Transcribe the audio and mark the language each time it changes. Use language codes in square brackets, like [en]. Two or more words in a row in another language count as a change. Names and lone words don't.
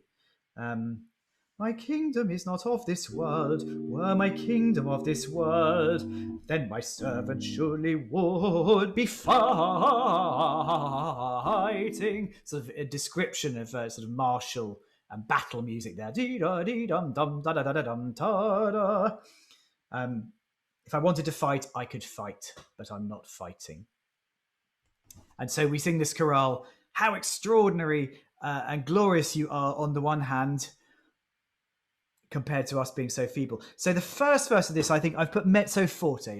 [en] My kingdom is not of this world. Were my kingdom of this world, then my servant surely would be fighting. Sort of a description of sort of martial and battle music there. Dee da dee dum dum da da da da dum da da. If I wanted to fight, I could fight, but I'm not fighting. And so we sing this chorale how extraordinary and glorious you are on the one hand, compared to us being so feeble. So the first verse of this, I think I've put mezzo forte.